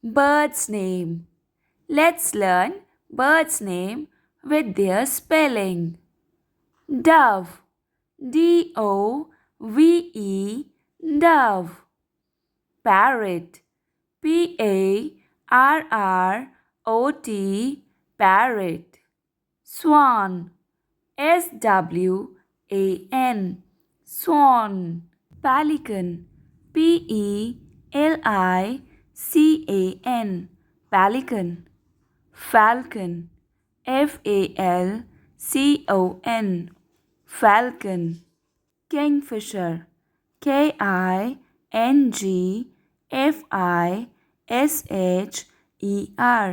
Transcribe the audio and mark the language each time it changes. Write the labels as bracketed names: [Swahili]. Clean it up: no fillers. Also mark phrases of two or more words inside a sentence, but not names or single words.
[English] Bird's name. Let's learn bird's name with their spelling. Dove. D-O-V-E. Dove. Parrot. P-A-R-R-O-T. Parrot. Swan. S-W-A-N. Swan. Pelican. P-E-L-I-C-A-N. Pelican. Falcon. F-A-L-C-O-N. Falcon. Kingfisher. K-I-N-G-F-I-S-H-E-R.